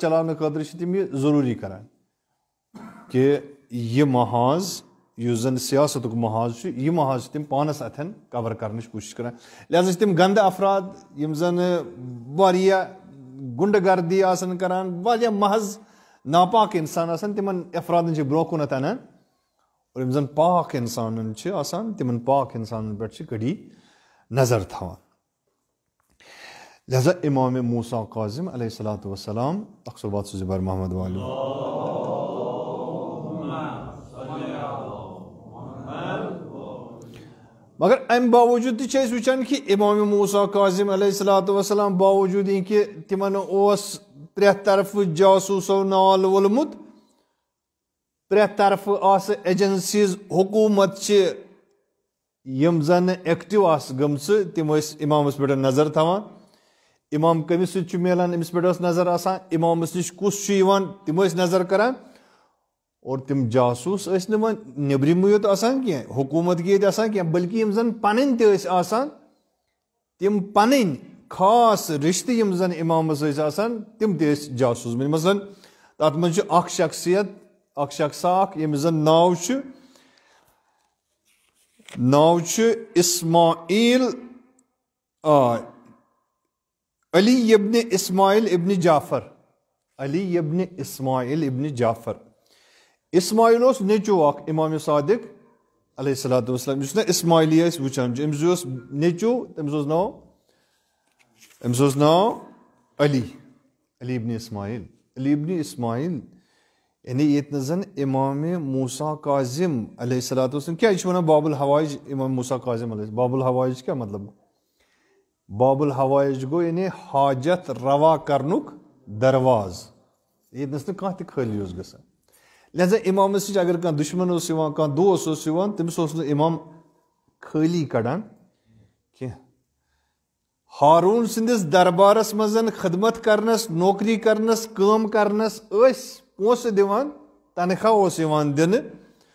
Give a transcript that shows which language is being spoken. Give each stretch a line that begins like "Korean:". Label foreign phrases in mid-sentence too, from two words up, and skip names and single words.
Kashmiri: چلاونہٕ خٲطرٕ چھِ تِم یہِ ضروٗری کران کہ یہ محاذ یُس زن سیاستُک محاذ چھُ یہِ محاذ چھِ تِم پانس اتھٮ۪ن کور کرنٕچ کوٗشش کران لہذا چھِ تِم گنٛدٕ افراد یم زن واریاہ گُنڈٕ گردی آسان کران واریاہ محض ناپاک انسان آسان تِمن افرادن چھِ برونٛہہ کُنتھ انان اور یم زن پاک انسانن چھِ آسان تِمن پاک انسانن پٮ۪ٹھ چھِ کڑی نظر تھاوان لہذا امام موسیٰ کاظم
Arabic: علیہ الصلوۃ والسلام
Kashmiri: اقصبات زبر محمد والو مگر ام باوجود تہ وچان کہ امام موسیٰ کاظم
Arabic: علیہ الصلوۃ والسلام
Kashmiri: باوجود کہ تمن اوس پرٛٮ۪تھ طرفہٕ جاسوٗسو نال وولمُت پرٛٮ۪تھ طرفہٕ آسہٕ ایجنسیز حکوٗمت چھِ یم زن ایکٹِو آسہٕ گٔمژٕ تِم ٲسۍ امامس پٮ۪ٹھ نظر تھاوان امام کٔمِس سۭتۍ چھُ میلان أمِس پٮ۪ٹھ ٲس نظر آسان امامس نِش کُس چھُ یِوان تِم ٲسۍ نظر کران اور تم جاسوٗس ٲسۍ نہٕ وۄنۍ نیٚبرِمٕے یوت آسان کینٛہہ حکوٗمت گی ییٚتہِ آسان کینٛہہ بٔلکہِ یم زن پنٕنۍ تہِ ٲسۍ آسان تِم پنٕنۍ خاص رشتہٕ یم زن امامس ٲسۍ آسان تِم تہِ ٲسۍ جاسوٗس مثلاً تتھ منٛز چھُ اکھ شخصیت اکھ شخصا اکھ ییٚمِس زن ناو چھُ اسماعیل علی ابن اسماعیل ابن جعفر علی ابن اسماعیل ابن جعفر اسماعیل اوس نیٚچوٗ اکھ امام صادق
Arabic: علیہ الصلوۃ والسلام
Kashmiri: یُس نا اسماعیلی أسۍ وٕچھان چھِ أمِس اوس نیٚچوٗ تٔمِس اوس ناو علی ابن اسماعیل ابن اسماعیل یعنی ییٚتہِ نہٕ زن امام موسیٰ کاظم
Arabic: علیہ الصلوۃ والسلام
Kashmiri: کیٛاہ یہِ چھِ ونان باب الحوائج امام موسیٰ کاظم علیہ باب الحوائج کیٛاہ مطلب باب الحوائج گوٚو یعنی حاجت روا کرنُک درواز ییٚتہِ نس نہٕ کانٛہہ تہِ خٲلی اوس گژھان لہذا امامس نِش اگر کانٛہہ دُشمن اوس یِوان کانٛہہ دوس اوس یِوان تٔمِس اوس نہٕ امام خٲلی کڑان کینٛہہ ہاروٗن سٕنٛدِس دربارس منٛز خدمت کرنس نوکری کرنس کٲم کرنس ٲسۍ پونٛسہٕ دِوان تنخواہ اوس یِوان دِنہٕ